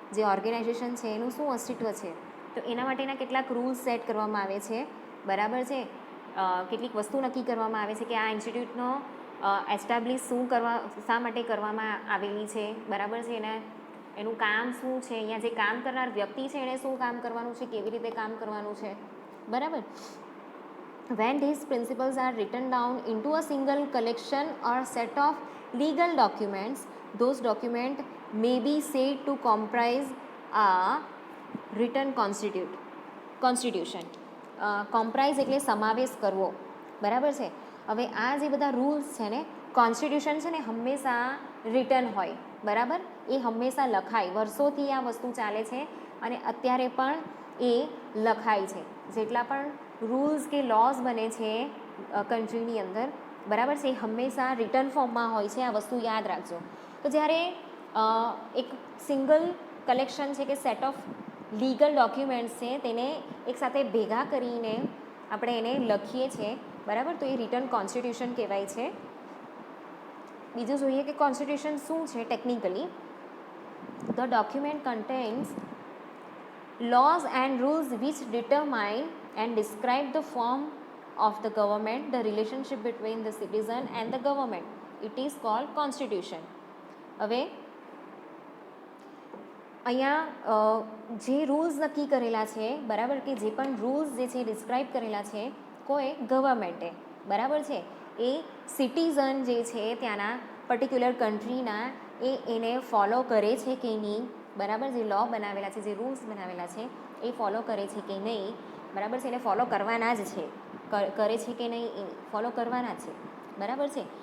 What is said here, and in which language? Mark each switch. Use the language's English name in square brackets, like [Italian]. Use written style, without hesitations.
[Gujarati] જે ઓર્ગેનાઇઝેશન છે એનું શું અસ્તિત્વ છે, તો એના માટેના કેટલાક રૂલ્સ સેટ કરવામાં આવે છે, બરાબર છે. કેટલીક વસ્તુ નક્કી કરવામાં આવે છે કે આ ઇન્સ્ટિટ્યૂટનો એસ્ટાબ્લિશ શા માટે કરવામાં આવેલી છે, બરાબર છે. એનું કામ શું છે, અહીંયા જે કામ કરનાર વ્યક્તિ છે એણે શું કામ કરવાનું છે, કેવી રીતે કામ કરવાનું છે, બરાબર. [English] When these principles are written down into a single collection or set of legal documents, those documents may be said to comprise a written constitution. [Gujarati] Comprise એટલે સમાવેશ કરવો, બરાબર છે. હવે આ જે બધા રૂલ્સ છે ને, કોન્સ્ટિટ્યુશન છે ને હંમેશા રિટન હોય, બરાબર. એ હંમેશા લખાય, વર્ષોથી આ વસ્તુ ચાલે છે અને અત્યારે પણ એ લખાય છે. જેટલા પણ રૂલ્સ કે લોઝ બને છે કન્ટ્રીની અંદર, બરાબર છે, એ હંમેશા રિટર્ન ફોર્મમાં હોય છે. આ વસ્તુ યાદ રાખજો. તો જ્યારે એક સિંગલ કલેક્શન છે કે સેટ ઓફ લીગલ ડોક્યુમેન્ટ્સ છે તેને એકસાથે ભેગા કરીને આપણે એને લખીએ છીએ, બરાબર, તો એ રિટન કોન્સ્ટિટ્યુશન કહેવાય છે. બીજું જોઈએ કે કોન્સ્ટિટ્યુશન શું છે technically. [English] The document contains laws and rules which determine and describe the form of the government, the relationship between the citizen and the government. It is called constitution. [Gujarati] હવે અહીંયા જે રૂલ્સ નક્કી કરેલા છે, બરાબર, કે જે પણ રૂલ્સ જે છે ડિસ્ક્રાઇબ કરેલા છે કોઈ ગવર્મેન્ટે, બરાબર છે, એ સિટીઝન જે છે ત્યાંના પર્ટિક્યુલર કન્ટ્રીના એને ફોલો કરે છે કે નહીં, બરાબર, જે લો બનાવેલા છે, જે રૂલ્સ બનાવેલા છે એ ફોલો કરે છે કે નહીં, બરાબર છે, એને ફોલો કરવાના જ છે, કરે છે કે નહીં એ ફોલો કરવાના છે, બરાબર છે.